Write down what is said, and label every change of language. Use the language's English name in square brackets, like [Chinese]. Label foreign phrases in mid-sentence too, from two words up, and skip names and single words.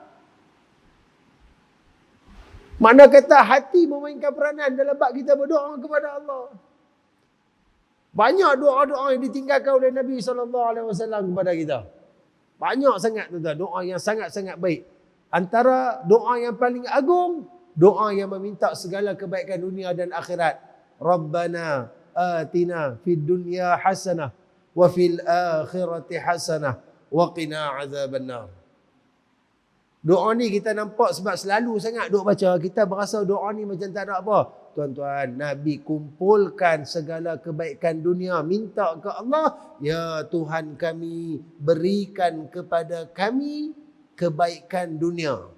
[Malay] Makna kata hati memainkan peranan dalam bab kita berdoa kepada Allah. Banyak doa-doa yang ditinggalkan oleh Nabi SAW kepada kita. Banyak sangat tuan-tuan. Doa yang sangat-sangat baik. Antara doa yang paling agung, doa yang meminta segala kebaikan dunia dan akhirat. [Arabic] ربنا آتنا في الدنيا حسنة وفي الآخرة حسنة وقنا عذاب النار. [Malay] Doa ni kita nampak sebab selalu sangat duk baca, kita berasa doa ni macam tak ada apa. Tuan-tuan, Nabi kumpulkan segala kebaikan dunia, minta ke Allah, ya Tuhan kami, berikan kepada kami kebaikan dunia.